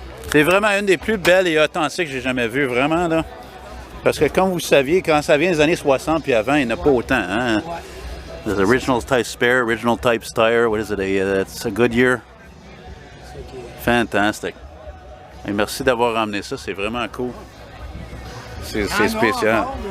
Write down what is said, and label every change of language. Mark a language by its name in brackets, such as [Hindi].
[French] C'est vraiment une des plus belles et authentiques que j'ai jamais vues, vraiment, là. Parce que comme vous saviez, quand ça vient des années 60 puis avant, il n'y en a pas autant, hein? [English] There's original type spare, original type tire, what is it, it's a Goodyear? Fantastic. [French] Et merci d'avoir ramené ça, c'est vraiment cool. C'est spécial.